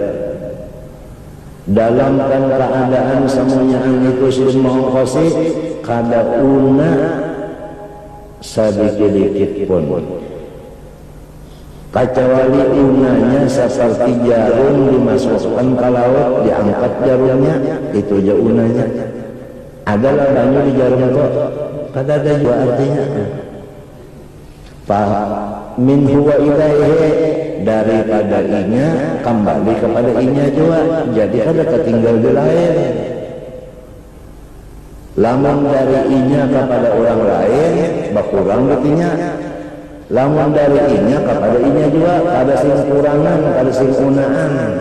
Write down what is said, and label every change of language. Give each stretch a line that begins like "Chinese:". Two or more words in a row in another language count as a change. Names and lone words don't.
Banjar: Dalam keadaan semuanya itu sudah mengongkosi, kada una sedikit pun, kecuali unanya seperti jarum dimasukkan ke laut, diangkat jarumnya, itu aja unanya. Adalah banyak di jarum itu, kada ada juga artinya.
Arabic: من هو إليه,
Banjar: daripada inya kembali kepada inya juga, jadi kada ketinggal di lain. Lamun dari inya kepada orang lain berkurang betinya, lamun dari inya kepada inya juga ada sing kurangan, ada sing unaan.